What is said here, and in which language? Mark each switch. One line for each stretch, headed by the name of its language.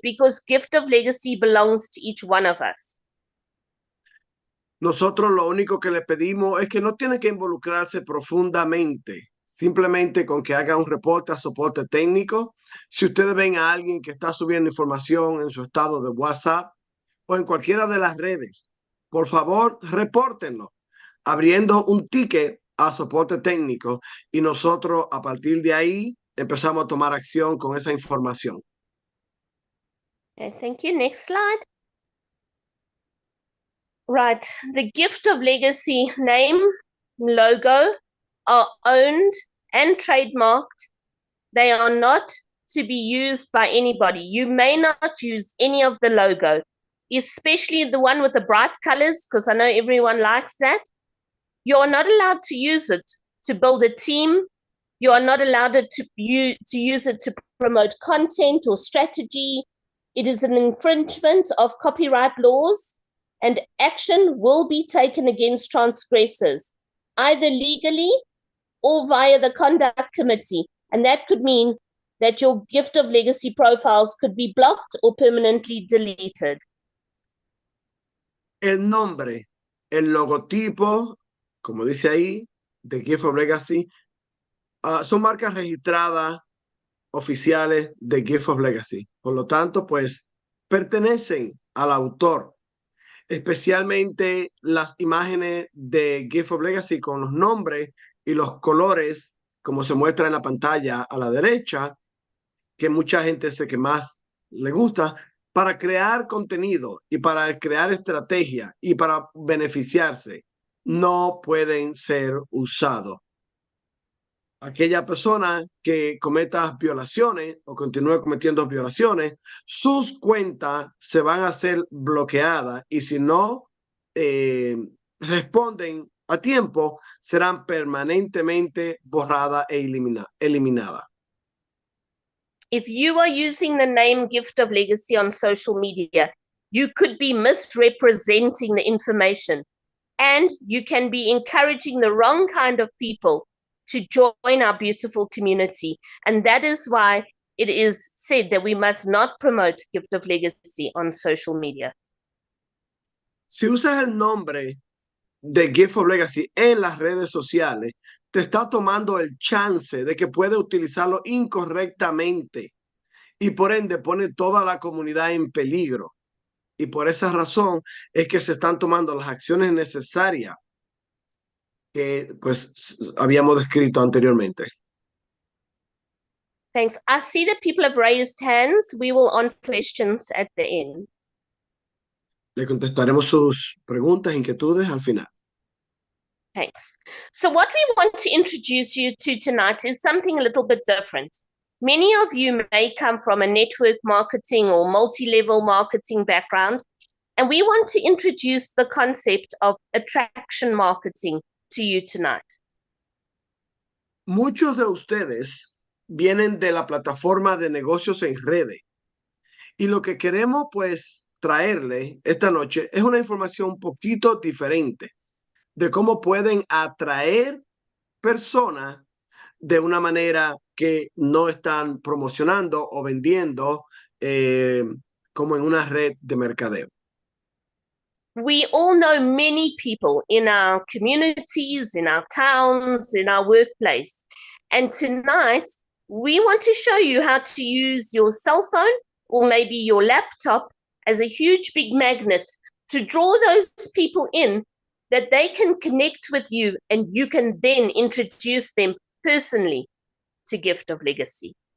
English: Because Gift of Legacy belongs to each one of us.
Spanish: Nosotros lo único que le pedimos es que no tiene que involucrarse profundamente, simplemente con que haga un reporte a soporte técnico. Si ustedes ven a alguien que está subiendo información en su estado de WhatsApp o en cualquiera de las redes, por favor, repórtenlo, abriendo un ticket a soporte técnico y nosotros a partir de ahí empezamos a tomar acción con esa información.
English: Okay, thank you. Next slide. Right, the Gift of Legacy name, logo are owned and trademarked. They are not to be used by anybody. You may not use any of the logo, especially the one with the bright colors, because I know everyone likes that. You are not allowed to use it to build a team. You are not allowed to use it to promote content or strategy. It is an infringement of copyright laws, and action will be taken against transgressors, either legally or via the conduct committee. And that could mean that your Gift of Legacy profiles could be blocked or permanently deleted.
Spanish: El nombre, el logotipo, como dice ahí, de Gift of Legacy, son marcas registradas oficiales de Gift of Legacy. Por lo tanto, pues, pertenecen al autor. Especialmente las imágenes de Gift of Legacy con los nombres y los colores, como se muestra en la pantalla a la derecha, que mucha gente sé que más le gusta, para crear contenido y para crear estrategia y para beneficiarse, no pueden ser usados. Aquella persona que cometa violaciones o continúe cometiendo violaciones, sus cuentas se van a ser bloqueadas y si no responden a tiempo, serán permanentemente borradas e eliminadas.
English: If you are using the name Gift of Legacy on social media, you could be misrepresenting the information and you can be encouraging the wrong kind of people to join our beautiful community. And that is why it is said that we must not promote Gift of Legacy on social media.
Spanish: Si usas el nombre de Gift of Legacy en las redes sociales te está tomando el chance de que puede utilizarlo incorrectamente y por ende pone toda la comunidad en peligro. Y por esa razón es que se están tomando las acciones necesarias que pues habíamos descrito anteriormente.
English: Thanks. I see that people have raised hands. We will answer questions at the end.
Spanish: Le contestaremos sus preguntas, inquietudes al final.
English: Thanks. So what we want to introduce you to tonight is something a little bit different. Many of you may come from a network marketing or multi-level marketing background, and we want to introduce the concept of attraction marketing to you tonight.
Spanish: Muchos de ustedes vienen de la plataforma de negocios en redes y lo que queremos pues traerle esta noche es una información un poquito diferente de cómo pueden atraer personas de una manera que no están promocionando o vendiendo como en una red de mercadeo.
English: We all know many people in our communities, in our towns, in our workplace. And tonight, we want to show you how to use your cell phone or maybe your laptop as a huge big magnet to draw those people in that they can connect with you and you can then introduce them personally to Gift of Legacy.